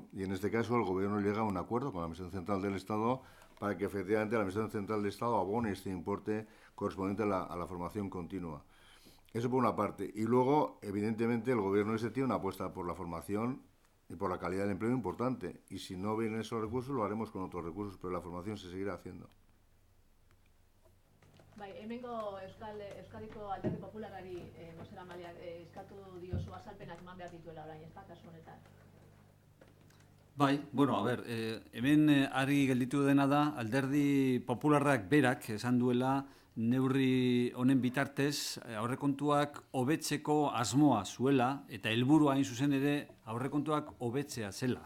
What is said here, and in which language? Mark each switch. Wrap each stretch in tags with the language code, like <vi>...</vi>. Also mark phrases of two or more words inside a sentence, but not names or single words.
<es>Y en este caso el Gobierno llega a un acuerdo con la Administración Central del Estado para que efectivamente la Administración Central del Estado abone este importe correspondiente a la formación continua. Eso por una parte. Y luego, evidentemente, el Gobierno tiene una apuesta por la formación y por la calidad del empleo importante. Y si no vienen esos recursos, lo haremos con otros recursos, pero la formación se seguirá haciendo.</es> <eu>Bai, hemengo Euskadiko Alderdi Popularrari bozeramaileak eskatu diozu azalpenak eman behar dituela orain, ez da, kasu honetan. Bai, bueno, a ber, hemen argi gelditu dena da, Alderdi Popularrak berak esan duela neurri honen bitartez aurrekontuak hobetzeko asmoa zuela eta helburua hain zuzen ere aurrekontuak hobetzea zela.</eu>